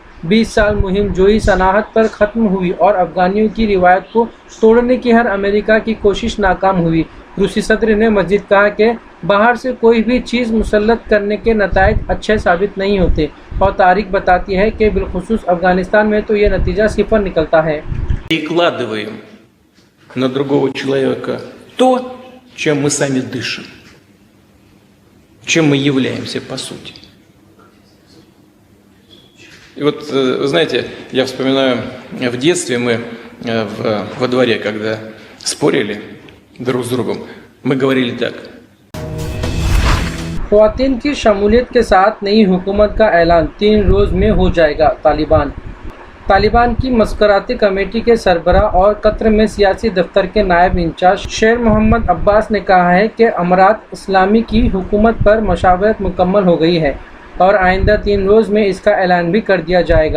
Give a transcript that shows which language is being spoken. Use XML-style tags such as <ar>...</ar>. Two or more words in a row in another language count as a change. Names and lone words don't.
<ur>20 سال مہم جوئی صناعت پر ختم ہوئی اور افغانیوں کی روایت کو توڑنے کی ہر امریکہ کی کوشش ناکام ہوئی. روسی صدر نے مزید کہا کہ باہر سے کوئی بھی چیز مسلط کرنے کے نتائج اچھے ثابت نہیں ہوتے اور تاریخ بتاتی ہے کہ بالخصوص افغانستان میں تو یہ نتیجہ 0 نکلتا ہے.</ur> <ru>Перекладываем на другого человека то, чем мы сами дышим, чем мы являемся по сути. И вот, вы знаете, я вспоминаю, в детстве мы во дворе, когда спорили друг с другом, мы говорили так.</ru> <ur>خواتین کی شمولیت کے ساتھ نئی حکومت کا اعلان، 3 روز میں ہو جائے گا، طالبان. طالبان کی مسکراتی کمیٹی کے سربراہ اور قطر میں سیاسی دفتر کے نائب انچارج شیر محمد عباس نے کہا ہے کہ امارت اسلامی کی حکومت پر مشاورت مکمل ہو گئی ہے اور آئندہ 3 روز میں اس کا اعلان بھی کر دیا جائے گا.</ur>